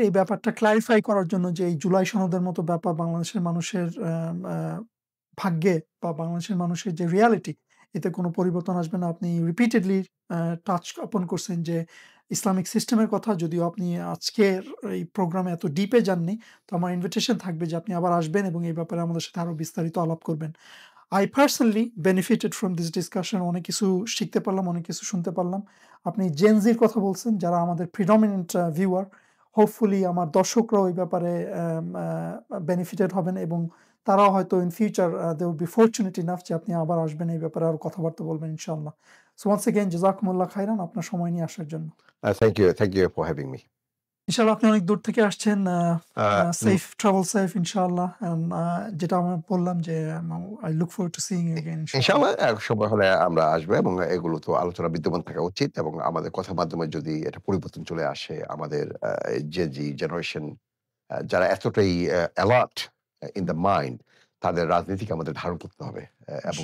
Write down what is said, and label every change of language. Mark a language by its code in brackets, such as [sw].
[bn] এই ব্যাপারটা ক্লারিফাই করার জন্য যে এই জুলাই সনদের মতো ব্যাপার বাংলাদেশের মানুষের আ ভাগ্যে বা বাংলাদেশের মানুষের যে রিয়ালিটি, এতে কোনো পরিবর্তন আসবে না। আপনি রিপিটেডলি আ টাচ আপন করছেন যে ইসলামিক সিস্টেমের কথা। যদিও আপনি আজকের এই প্রোগ্রামে এত ডিপে যাননি। তো আমার ইনভিটেশন থাকবে যে আপনি আবার আসবেন এবং এই ব্যাপারে আমাদের সাথে আরো বিস্তারিত আলাপ করবেন। [en] I personally benefited from this discussion. [bn] অনেক কিছু শিখতে পারলাম, অনেক কিছু শুনতে পারলাম। আপনি Gen Z-র কথা বলছেন, যারা আমাদের [en] predominant viewer. Hopefully [bn] আমার দর্শকরাও এই ব্যাপারে benefited হবেন এবং তারাও হয়তো [en] in future they will be fortunate enough [bn] যে আপনি আবার আসবেন, এই ব্যাপারে আরো কথাবার্তা বলবেন ইনশাআল্লাহ। [en] So once again [bn] জাযাকুমুল্লাহ খাইরান আপনার সময় নিয়ে আসার জন্য। [en] Thank you for having me. [bn] ইনশাআল্লাহ আপনি অনেক দূর থেকে আসছেন। উম [en] Safe travel safe ইনশাআল্লাহ। [bn] যেটা আমরা বললাম যে [en] I look forward to seeing you again ইনশাআল্লাহ। [bn] ইনশাআল্লাহ সময় হলে আমরা আসবো এবং এগুলো তো আলোচনা বিদ্যমান থাকা উচিত এবং আমাদের কথার মাধ্যমে যদি এটা পরিবর্তন চলে আসে আমাদের জি জেনারেশন যারা এতটাই [en] alert in the mind, [bn] তাদের রাজনীতিকে আমাদের ধারণ করতে হবে এবং সে